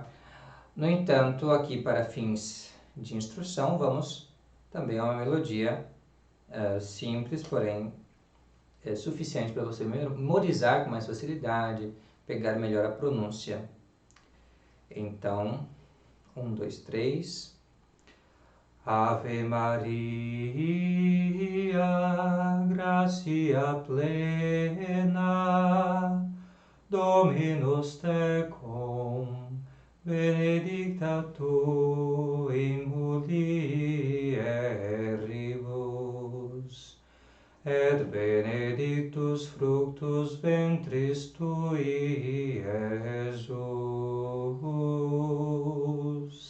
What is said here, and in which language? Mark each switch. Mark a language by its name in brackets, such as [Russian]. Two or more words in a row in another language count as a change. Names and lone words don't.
[Portuguese] No entanto, aqui para fins de instrução, vamos também a uma melodia simples, porém suficiente para você memorizar com mais facilidade, pegar melhor a pronúncia. Então, 1, 2, 3. [Latin] Ave Maria, gratia plena, Dominus tecum, benedicta tu in mulieribus, et benedictus fructus ventris tui, Jesus.